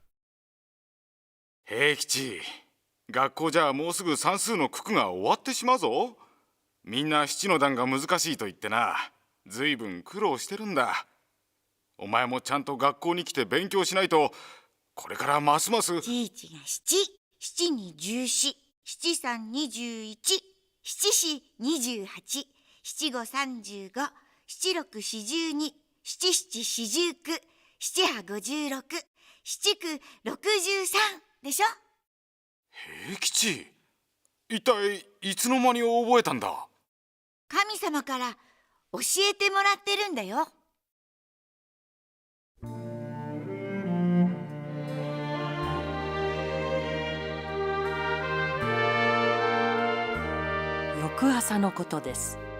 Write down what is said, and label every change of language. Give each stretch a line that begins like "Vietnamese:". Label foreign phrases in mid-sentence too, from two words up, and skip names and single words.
Japanese: 平吉、学校じゃもうすぐ算数の九九が終わってしまうぞ。みんな七の段が難しいと言ってな、ずいぶん苦労してるんだ。お前もちゃんと学校に来て勉強しないと、これからますます。じいちが七、七に14、 七三21、七四28、七五35、七六42、七七49、七八56、七九63 でしょ。平吉、一体いつの間に覚えたんだ？神様から教えてもらってるんだよ。翌朝のことです。